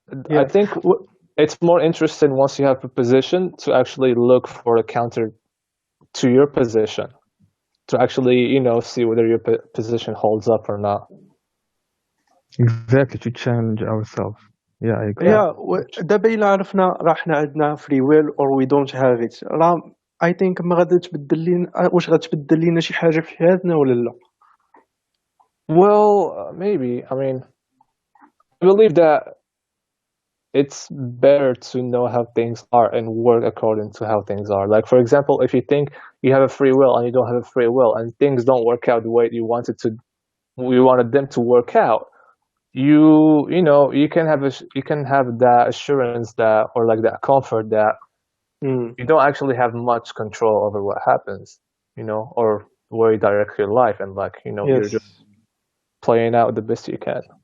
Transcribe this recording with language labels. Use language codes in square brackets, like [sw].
[en] Yeah. I think it's more interesting once you have a position to actually look for a counter to your position, to actually, you know, see whether your position holds up or not. Exactly, to challenge ourselves. Yeah, I agree. [ar] Yeah, دابا إلا عرفنا راه حنا عندنا [en] free will or we don't have it [ar] راه [en] I think [ar] ما غادي تبدل لينا واش غتبدل لينا شي حاجة في حياتنا ولا لا. [en] Well, maybe. I mean, I believe that it's better to know how things are and work according to how things are. Like, for example, if you think you have a free will and you don't have a free will and things don't work out the way you wanted them to work out, you know, you can have that assurance that, or like that comfort that you don't actually have much control over what happens, you know, or where you direct your life, and like, you know, you're just playing out the best you can.